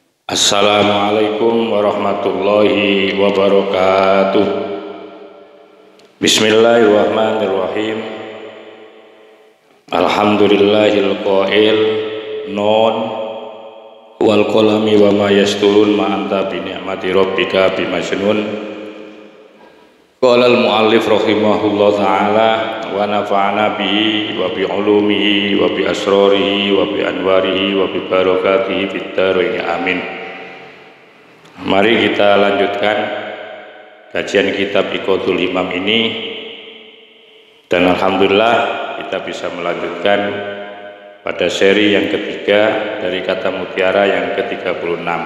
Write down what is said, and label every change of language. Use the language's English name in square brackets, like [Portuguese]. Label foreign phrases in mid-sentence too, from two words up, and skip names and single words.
[Arabic] السلام عليكم ورحمة الله وبركاته. بسم الله الرحمن الرحيم. الحمد لله القائل ن والقلم وما يسطرون ما أنت بنعمة ربك بمجنون. قال المؤلف رحمه الله تعالى ونفعنا به وبعلومه وبأسراره وبأنواره وببركاته في الدارين آمين. [Indonesian] Mari kita lanjutkan kajian kitab Iqadul Himam ini, dan alhamdulillah kita bisa melanjutkan pada seri yang ketiga dari kata mutiara yang ke-36.